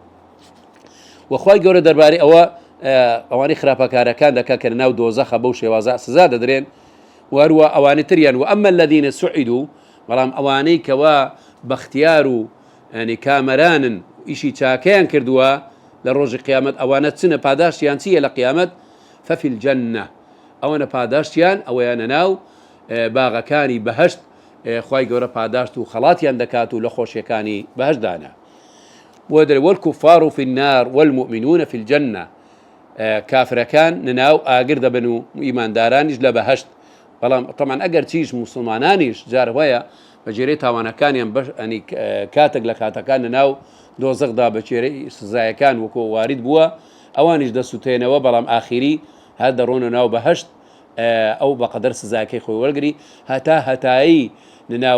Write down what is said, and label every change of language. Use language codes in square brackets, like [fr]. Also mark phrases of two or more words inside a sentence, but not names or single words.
[ckb] وەخوای گەورە دەربارەی ئەوانەی خراپەکارەکان دەکات کە ناو دۆزەخە بەو شێوازە سزا دەدرێن وهروە ئەوانەی تریان و ئەمە [ar] الذين سعدوا [ckb] بەڵام ئەوانەی کەوا بەختیار و کامەرانن ئیشی چاکەیان کردووە لە ڕۆژی قیامەت ئەوانە چنە پاداشتیان چییە لە قیامەت [ar] ففي الجنة [ckb] ئەوەنە پاداشتیان ئەوەیانە ناو باغەکانی بەهەشت خوای گەورە پاداشت و خەڵاتیان دەکات و لە خۆشیەکانی بەهەشتدانە بۆ دەرێ [ar] والكفار في النار والمؤمنون في الجنة [ckb] کافرەکان نەناو ئاگر دەبن و ئیماندارانیش لە بەهەشت بەڵام طبعا ئەگەر چیش موسڵمانانیش جار وایە بەجێرەی تاوانەکانیان کاتێک لە کاتەکان ناو دۆزەخدا بەچێرەی سزایەکان وەکو وارد بووە ئەوانیش دەسووتێنەوە بەڵام ئاخیری هەر دەڕۆنە ناو بەهەشت ئەو بەقەدەر سزاکەی خۆی وەرگری هەتا هەتایی نەناو